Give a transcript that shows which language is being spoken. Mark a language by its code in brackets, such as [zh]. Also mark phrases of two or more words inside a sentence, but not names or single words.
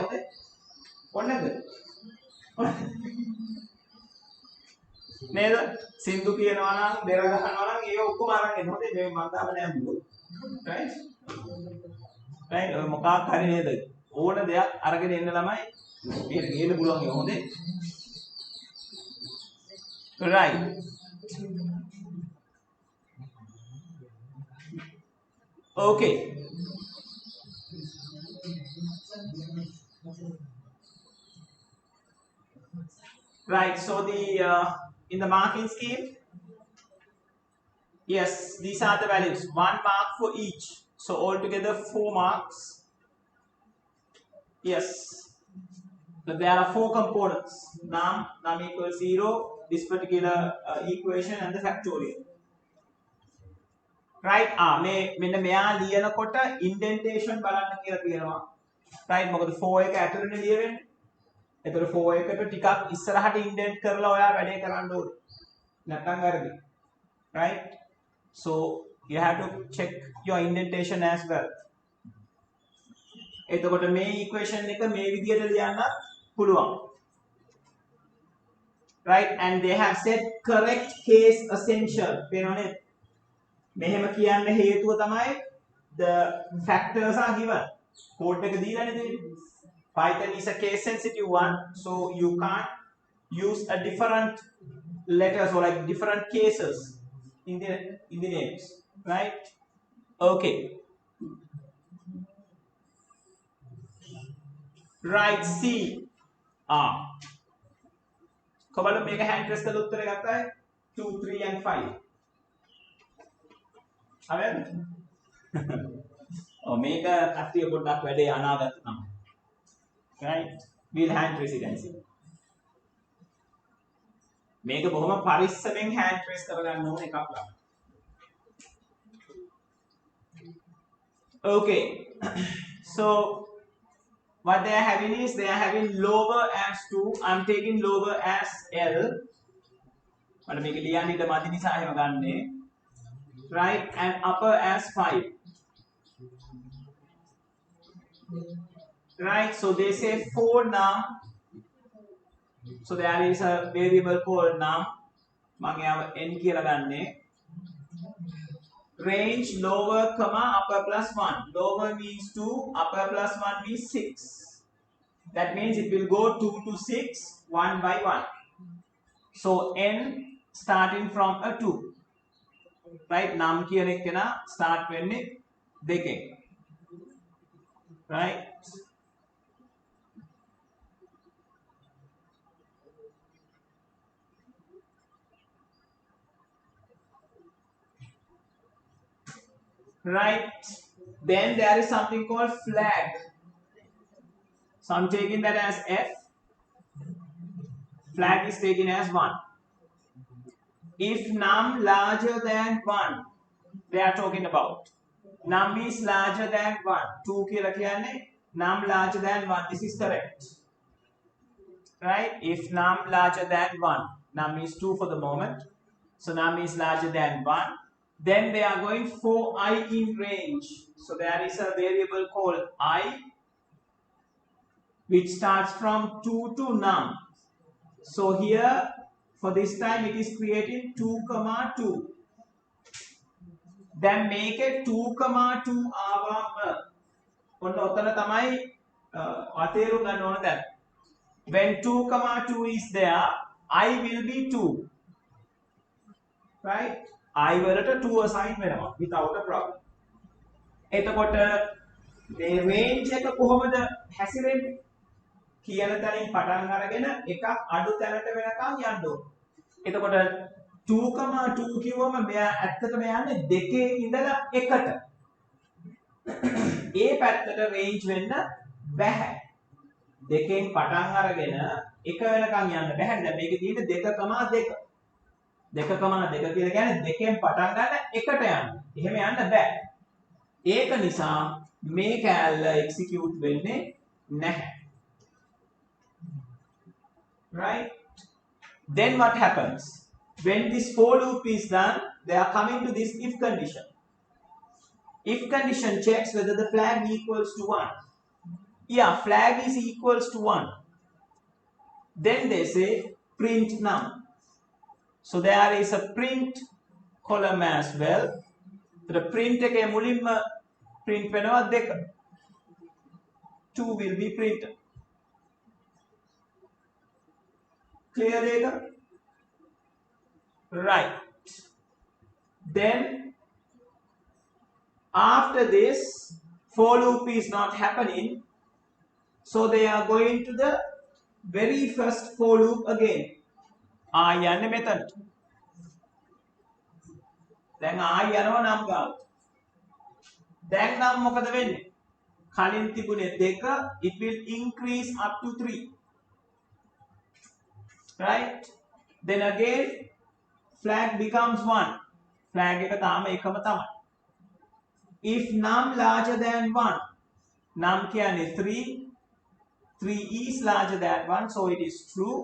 [si] හොඳයි. ඕනේ නැද්ද? නේද? සින්දු කියනවා නම් බෙර ගහනවා නම් ඒක ඔක්කොම අරන් එන්න. හොඳයි. මේ මම දාම නෑ මුළු. [en] right? right. [si] ඔය මොකක් හරි නේද? ඕන දෙයක් අරගෙන එන්න ළමයි. මේක ගේන්න පුළුවන් ඒක හොඳේ. [en] right. Okay. Right. So the in the marking scheme, yes, these are the values. 1 mark for each. So altogether 4 marks. Yes. So there are 4 components. Num equals 0. This particular equation and the factorial. Right? [si] මෙන්න මෙයා ලියනකොට indentation බලන්න කියලා තියෙනවා. Right? මොකද 4 එක ඇතුළේනේ ලියවෙන්නේ. එතකොට 4 එකට ටිකක් ඉස්සරහට indent කරලා ඔයා වැඩේ කරන්න ඕනේ. නැත්නම් වැරදි. [en] Right? So you have to check your indentation as well. [si] එතකොට මේ equation එක මේ විදිහට ලියන්න පුළුවන්. [en] Right? And they have said correct case essential. [si] පේනවනේ? මෙහෙම කියන්න හේතුව තමයි [en] the factors are given. [si] code එක දීලානේ දෙන්නේ. [en] Python is a case sensitive one, so you can't use a different letters or like different cases in the names, right? Okay. Right, C. [si] කොබල මේක [en] hand press [si] කරලා උත්තරේ ගත්තා 2 3 and 5. හරිද? මේක කට්ටිය පොඩ්ඩක් වැඩේ අනාගත තමයි. [en] Right? We'll hand residency. [si] මේක බොහොම පරිස්සමෙන් [en] hand trace [si] කරගන්න ඕන එකක් ලා. [en] Okay. So what they are having is they are having lower as 2. I'm taking lower as L. [si] මට මේක ලියන්න ඉඳ මදි නිසා එහෙම ගන්නෙ. [en] Right? And upper as 5. Right, so they say 4 num. So there is a variable called num. [si] මම යාව n කියලා ගන්නෙ. [en] Range lower comma upper plus 1. Lower means 2, upper plus 1 means 6. That means it will go 2 to 6 1 by 1. So n starting from a 2. Right, num [si] කියන එක නා start වෙන්නේ 2. [en] Right? Right, then there is something called flag. So I'm taking that as F. Flag is taken as 1. If num larger than 1, they are talking about. Num is larger than 1. 2 [si] කියලා කියන්නේ [en] num larger than 1. This is correct. right? If num larger than 1, num is 2 for the moment, so num is larger than 1, then they are going for I in range. So there is a variable called I which starts from 2 to num. So here for this time it is creating 2 comma 2. Then make it 2 comma 2 [si] ආවම ඔන්න ඔතන තමයි අතේරුම් ගන්න ඕන දැන්. [en] When 2 comma 2 is there, I will be 2. Right? I වලට 2 assign වෙනවා without a problem. [si] එතකොට මේ range එක කොහොමද හැසිරෙන්නේ? කියන තැනින් පටන් අරගෙන එකක් අඩු තැනට වෙනකන් යන්න ඕන. එතකොට 2,2 කිව්වම මෙයා ඇත්තටම යන්නේ දෙකේ ඉඳලා එකට. ඒ පැත්තට range වෙන්න බෑ. දෙකෙන් පටන් අරගෙන එක වෙනකන් යන්න බෑ. දැන් මේකේ තියෙන්නේ 2,2. 2,2 කියලා කියන්නේ දෙකෙන් පටන් ගන්න එකට යන්න. එහෙම යන්න බෑ. ඒක නිසා මේ කැලල execute වෙන්නේ නැහැ. [en] Right? Then what happens? When this for loop is done, they are coming to this if condition. If condition checks whether the flag equals to 1. Yeah, flag is equals to 1. Then they say print num. So there is a print column as well. The print [si] එකේ මුලින්ම print වෙනවා 2. [en] 2 will be printed. Clear data? Right. Then after this for loop is not happening, so they are going to the very first for loop again. [si] යන්නේ මෙතනට. දැන් යනවා නම් ගාව. දැන් නම් මොකද වෙන්නේ? කලින් තිබුණේ 2, [en] it will increase up to 3. Right? Then again flag becomes 1. [si] Flag එක තාම එකම තමයි. [en] If num larger than 1, num කියන්නේ 3, 3 is larger than 1, so it is true.